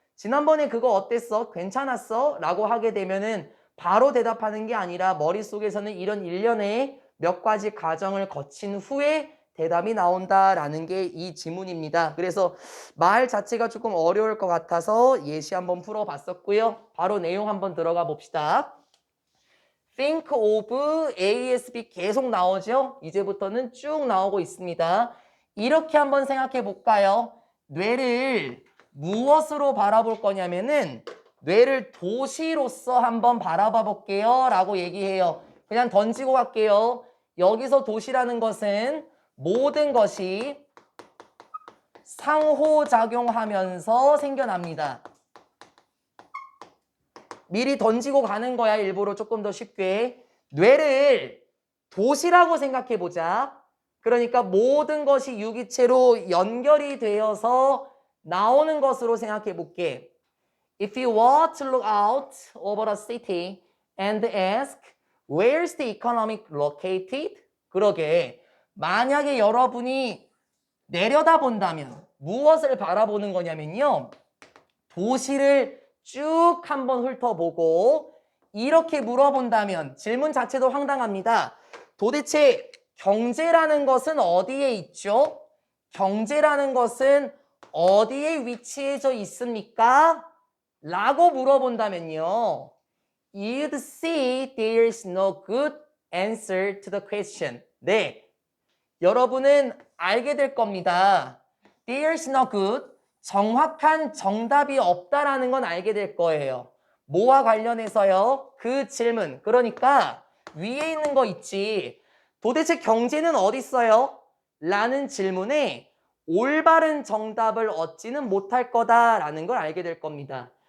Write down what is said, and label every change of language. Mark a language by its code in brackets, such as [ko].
[ko] 지난번에 그거 어땠어? 괜찮았어? 라고 하게 되면은 바로 대답하는 게 아니라 머릿속에서는 이런 일련의 몇 가지 과정을 거친 후에 대답이 나온다라는 게 이 지문입니다. 그래서 말 자체가 조금 어려울 것 같아서 예시 한번 풀어봤었고요. 바로 내용 한번 들어가 봅시다. [en] Think of ASB [ko] 계속 나오죠? 이제부터는 쭉 나오고 있습니다. 이렇게 한번 생각해 볼까요? 뇌를 무엇으로 바라볼 거냐면은 뇌를 도시로서 한번 바라봐 볼게요 라고 얘기해요. 그냥 던지고 갈게요. 여기서 도시라는 것은 모든 것이 상호작용하면서 생겨납니다. 미리 던지고 가는 거야. 일부러 조금 더 쉽게. 뇌를 도시라고 생각해 보자. 그러니까 모든 것이 유기체로 연결이 되어서 나오는 것으로 생각해 볼게. [en] If you were to look out over a city and ask where's the economic located? [ko] 그러게 만약에 여러분이 내려다본다면 무엇을 바라보는 거냐면요, 도시를 쭉 한번 훑어보고 이렇게 물어본다면 질문 자체도 황당합니다. 도대체 경제라는 것은 어디에 있죠? 경제라는 것은 어디에 위치해져 있습니까? 라고 물어본다면요, [en] you'd see there's no good answer to the question. [ko] 네, 여러분은 알게 될 겁니다. [en] There's no good, [ko] 정확한 정답이 없다라는 건 알게 될 거예요. 뭐와 관련해서요? 그 질문. 그러니까 위에 있는 거 있지. 도대체 경제는 어디 있어요? 라는 질문에 올바른 정답을 얻지는 못할 거다라는 걸 알게 될 겁니다.